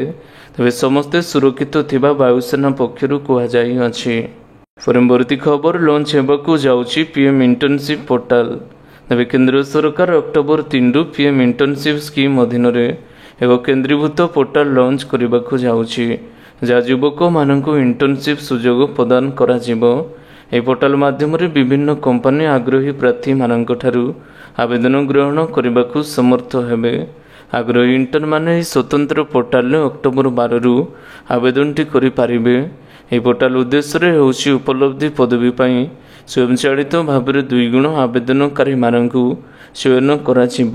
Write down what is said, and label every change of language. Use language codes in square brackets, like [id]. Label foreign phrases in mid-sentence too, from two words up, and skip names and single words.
[or] ତେବେ ସମସ୍ତେ ସୁରକ୍ଷିତ ଥିବା ବାୟୁସେନା ପକ୍ଷରୁ କୁହାଯାଇଅଛି। ପରବର୍ତ୍ତୀ ଖବର, ଲଞ୍ଚ ହେବାକୁ ଯାଉଛି ପିଏମ୍ ଇଣ୍ଟର୍ନସିପ୍ ପୋର୍ଟାଲ। ତେବେ କେନ୍ଦ୍ର ସରକାର ଅକ୍ଟୋବର 3ରୁ ପିଏମ୍ ଇଣ୍ଟର୍ନସିପ୍ ସ୍କିମ୍ ଅଧୀନରେ ଏକ କେନ୍ଦ୍ରୀଭୂତ ପୋର୍ଟାଲ ଲଞ୍ଚ କରିବାକୁ ଯାଉଛି। ଯହିଁ ଯୁବକ ମାନଙ୍କ ଇଣ୍ଟର୍ନସିପ ସୁଯୋଗ ପ୍ରଦାନ କରାଯିବ। ଏହି ପୋର୍ଟାଲ ମାଧ୍ୟମରେ ବିଭିନ୍ନ କମ୍ପାନୀ ଆଗ୍ରହୀ ପ୍ରାର୍ଥୀମାନଙ୍କଠାରୁ ଆବେଦନ ଗ୍ରହଣ କରିବାକୁ ସମର୍ଥ ହେବେ। ଆଗ୍ରହୀ ଇଣ୍ଟର୍ନମାନେ ଏହି ସ୍ୱତନ୍ତ୍ର ପୋର୍ଟାଲରେ ଅକ୍ଟୋବର 12ରୁ ଆବେଦନଟି କରିପାରିବେ। ଏହି ପୋର୍ଟାଲ ଉଦ୍ଦେଶ୍ୟରେ ହେଉଛି ଉପଲବ୍ଧି ପଦବୀ ପାଇଁ ସ୍ୱୟଂଚାଳିତ ଭାବରେ 2 ଗୁଣ ଆବେଦନକାରୀମାନଙ୍କୁ ଚୟନ କରାଯିବ।